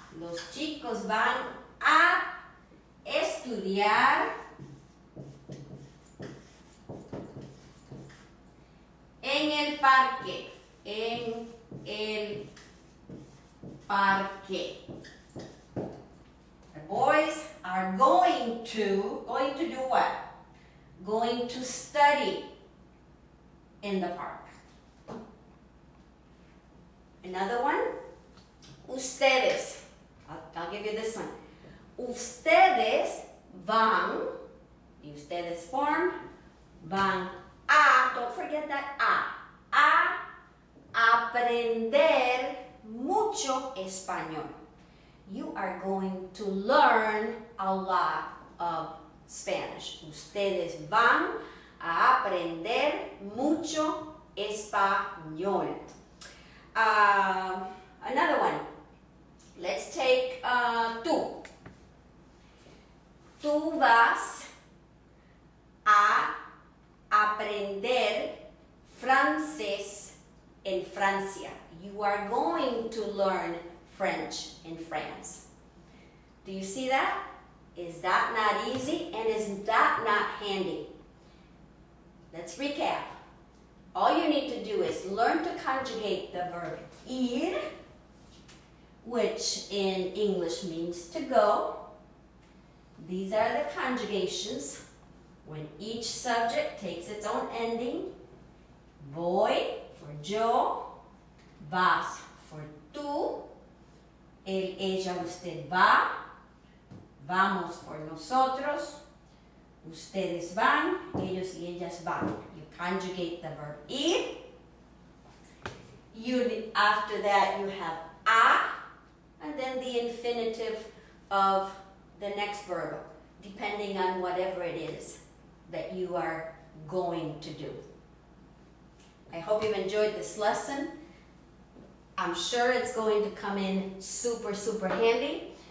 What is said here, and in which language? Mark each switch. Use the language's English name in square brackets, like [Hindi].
[Spanish] Los chicos van a estudiar en el parque. En el parque. [English] The boys are going to do what? Going to study in the park. Another one, ustedes. I'll give you this one. [Spanish] Ustedes van, [English] the ustedes form, [Spanish] van a, [English] don't forget that [Spanish] a aprender mucho español. [English] You are going to learn a lot of Spanish. [Spanish] Ustedes van a aprender mucho español. [English] Another one. Let's take tú. [Spanish] Tú vas a aprender francés en Francia. [English] You are going to learn French in France. Do you see that? Is that not easy? And is that not handy? Let's recap. All you need to do is learn to conjugate the verb ir, which in English means to go. These are the conjugations when each subject takes its own ending. [Spanish] Voy for yo, vas for tú, él, ella, usted va, vamos for nosotros, ustedes van, ellos y ellas van. [English] You conjugate the verb ir. After that you have a, and then the infinitive of the next verb, depending on whatever it is that you are going to do. I hope you've enjoyed this lesson. I'm sure it's going to come in super, super handy.